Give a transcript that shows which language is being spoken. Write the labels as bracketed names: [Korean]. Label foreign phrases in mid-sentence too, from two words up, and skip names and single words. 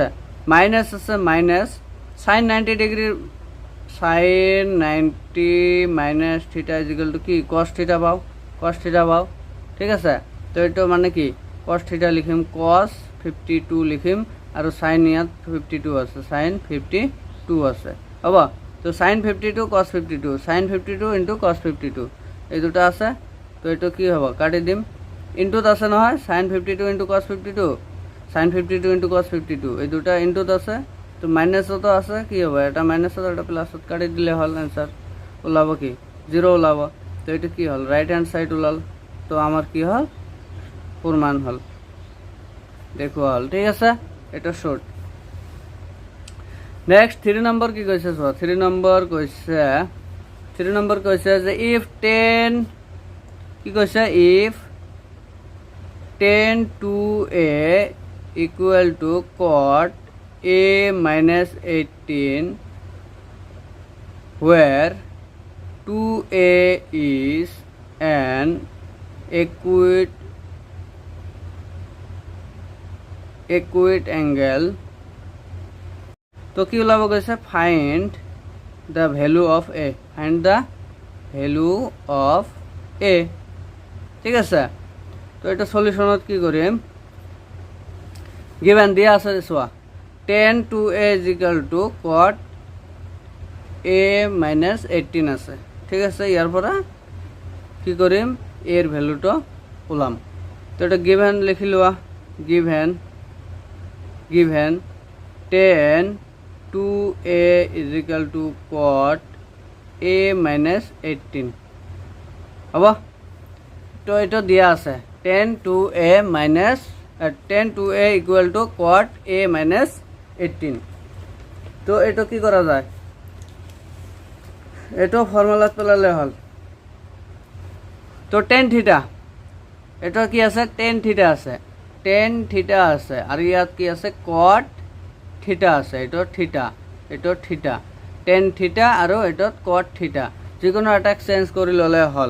[Assamese] মাইনাছ আছে, মাইনাছ sin 90 ডিগ্ৰীৰ [English] sin 90 minus theta equal to [Assamese] কি [English] cos theta [Assamese] পাওঁ, [English] cos theta [Assamese] পাওঁ, ঠিক আছে। তো এইটো মানে কি [English] cos theta [Assamese] লিখিম, cos 52 লিখিম, আৰু sin ইয়াত 52 আছে, sin 52 আছে, হ'ব। তো sin 52 cos 52, [English] sin 52 into cos 52 [Assamese] এই দুটা আছে। তো এইটো কি হ'ব, কাটি দিম, ইন্টুত আছে নহয়, [English] sin 52 into cos 52, sin 52 into cos 52 [Assamese] এই দুটা ইন্টুত আছে। তো মাইনাছতো আছে, কি হ'ব, এটা মাইনাছত এটা প্লাছত কাটি দিলে হ'ল, এনসাৰ ওলাব কি 0 ওলাব। তো এইটো কি হ'ল, [English] right hand side [Assamese] ওলাল। তো আমাৰ কি হ'ল, প্ৰমাণ হ'ল, দেখুওৱা হ'ল, ঠিক আছে। এটা শৰ্ট। নেক্সট 3 নম্বৰ কি কৈছে চোৱা। 3 নম্বৰ কৈছে যে ইফ 10 কি কৈছে, ইফ [English] 10 2a equal to cot a minus 18 where 2a is an equate angle, [Assamese] তো কি ওলাব গৈছে, [English] find the value of a, find the value of a, [Assamese] ঠিক আছে। তো এটা সলিউশনত কি কৰিম, গিভেন দিয়া আছে চোৱা, [English] 10 2a is equal to cot a minus 18 [Assamese] আছে, ঠিক আছে। ইয়াৰ পৰা কি কৰিম, এৰ ভ্যালুটো ওলাম। তো এটা গিভেন লিখি লোৱা, [English] গিভেন 10 2a is equal to cot a minus 18, [Assamese] হ'ব। তো এইটো দিয়া আছে [English] 10 2a equal to cot a minus 18। [Assamese] তো এইটো কি কৰা যায়, এইটো ফৰ্মুলাত পেলালে হ'ল। তো [English] tan theta, [Assamese] এইটো কি আছে, [English] tan theta [Assamese] আছে, [English] tan theta [Assamese] আছে, আৰু ইয়াত কি আছে, [English] cot theta [Assamese] আছে, এইটো থিটা, এইটো থিটা, [English] tan theta [Assamese] আৰু এইটোত [English] cot theta, [Assamese] যিকোনো এটাক চেঞ্জ কৰি ল'লে হ'ল।